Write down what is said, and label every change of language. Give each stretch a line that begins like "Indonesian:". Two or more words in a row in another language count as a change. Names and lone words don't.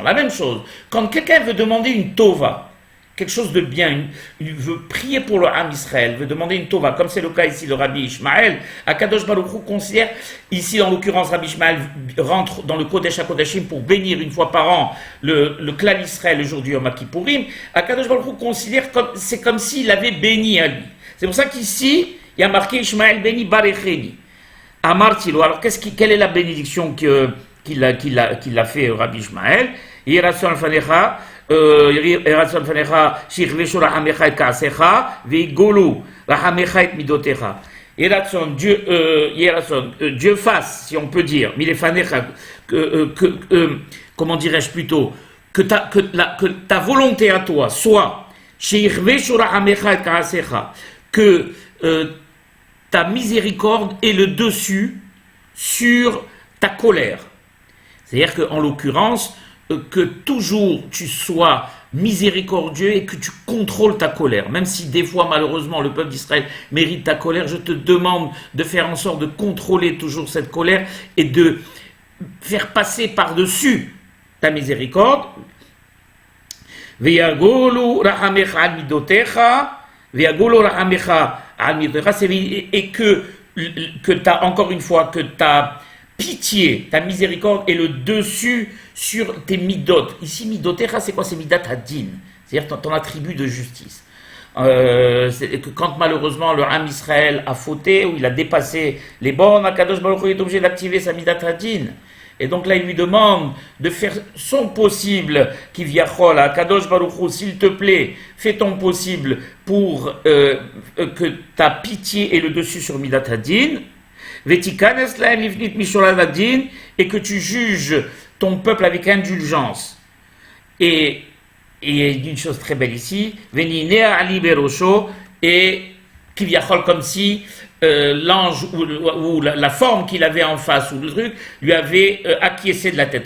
French: La même chose, quand quelqu'un veut demander une tova, quelque chose de bien, il veut prier pour le
Hebrew: עם ישראל,
French: veut demander une tova, comme c'est le cas ici de Rabbi Ishmael,
Hebrew: הקדוש ברוך הוא
French: considère, ici en l'occurrence Rabbi Ishmael rentre dans le
Hebrew: קודש הקודשים
French: pour bénir une fois par an le
Hebrew: כלל ישראל
French: le jour du
Hebrew: יום כיפורים, הקדוש ברוך הוא
French: considère c'est comme s'il avait béni à lui. C'est pour ça qu'ici, il y a marqué Ishmael béni barecheni. Amartilo, alors quelle est la bénédiction qu'il a fait Rabbi Ishmael?
Hebrew: ירצון פניך, ירצון פניך, שיכבשו רחמיך את כעסך, ויגולו רחמיך את מדותיך. Yerason,
French: Dieu fasse, si on peut dire, milefanecha, comment dirais-je plutôt, que ta volonté à toi soit,
Hebrew: שיכבשו רחמיך את כעסך,
French: que ta miséricorde est le dessus sur ta colère. C'est-à-dire qu'en l'occurrence, que toujours tu sois miséricordieux et que tu contrôles ta colère. Même si des fois, malheureusement, le peuple d'Israël mérite ta colère, je te demande de faire en sorte de contrôler toujours cette colère et de faire passer par-dessus ta miséricorde.
Hebrew: ויגולו רחמיך על מדותיך, ויגולו רחמיך
French: et que t'as, encore une fois, que ta pitié, ta miséricorde est le dessus sur tes midot. Ici, midotecha, c'est quoi? C'est
Hebrew: מדת הדין,
French: c'est-à-dire ton attribut de justice. C'est que quand malheureusement le
Hebrew: עם ישראל
French: a fauté, ou il a dépassé les bornes,
Hebrew: הקדוש ברוך הוא
French: est obligé d'activer sa
Hebrew: מדת הדין.
French: Et donc là, il lui demande de faire son possible, Kivyachol, à
Hebrew: קדוש ברוך הוא,
French: s'il te plaît, fais ton possible pour que ta pitié ait le dessus sur
Hebrew: מדת הדין ותכנס להם לפנים משורת הדין,
French: et que tu juges ton peuple avec indulgence. Et il y a une chose très belle ici,
Hebrew: ונענע עלי בראשו,
French: et Kivyachol, comme si l'ange ou la forme qu'il avait en face ou le truc lui avait acquiescé de la tête.